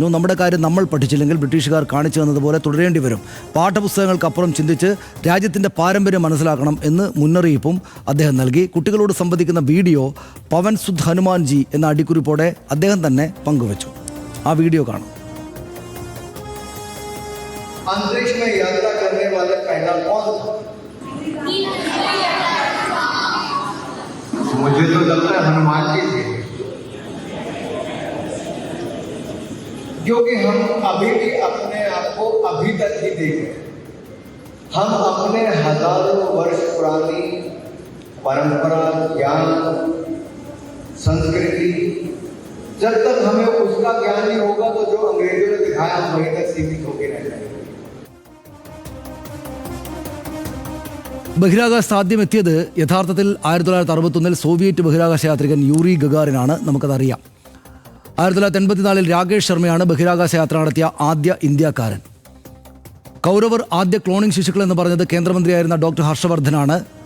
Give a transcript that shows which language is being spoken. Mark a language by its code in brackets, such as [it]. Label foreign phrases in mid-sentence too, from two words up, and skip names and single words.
[ml] നമ്മുടെ കാര്യം നമ്മൾ പഠിച്ചില്ലെങ്കിൽ ബ്രിട്ടീഷുകാർ കാണിച്ചു തന്നതുപോലെ തുടരേണ്ടി വരും. പാഠപുസ്തകങ്ങൾക്കപ്പുറം ചിന്തിച്ച് രാജ്യത്തിൻ്റെ പാരമ്പര്യം മനസ്സിലാക്കണം എന്ന് മുന്നറിയിപ്പും അദ്ദേഹം നൽകി. കുട്ടികളോട് സംവദിക്കുന്ന വീഡിയോ [hi] पवन सुत हनुमान जी [ml] എന്ന അടിക്കുറിപ്പോടെ അദ്ദേഹം തന്നെ പങ്കുവച്ചു. ആ വീഡിയോ കാണാം. [hi] अंतरिक्ष में यात्रा करने वाले पहला कौन था? मुझे तो लगता है हनुमान जी थे, क्योंकि हम अभी भी अपने आप को अभी तक ही देख रहे हैं. हम अपने हजारों वर्ष पुरानी परंपरा, ज्ञान, संस्कृति, जब तक हमें उसका ज्ञान नहीं होगा तो जो अंग्रेजों ने दिखाया हम वहीं तक सीमित होकर रह जाएंगे. [ml] ബഹിരാകാശത്ത് ആദ്യം എത്തിയത് യഥാർത്ഥത്തിൽ 1961 സോവിയറ്റ് ബഹിരാകാശ യാത്രികൻ യൂറി ഗഗാറിനാണ്. നമുക്കതറിയാം. 1984 രാകേഷ് ശർമ്മയാണ് ബഹിരാകാശ യാത്ര നടത്തിയ ആദ്യ ഇന്ത്യക്കാരൻ. കൗരവർ ആദ്യ ക്ലോണിംഗ് ശിശുക്കൾ എന്ന് പറഞ്ഞത് കേന്ദ്രമന്ത്രിയായിരുന്ന ഡോക്ടർ ഹർഷവർദ്ധനാണ്.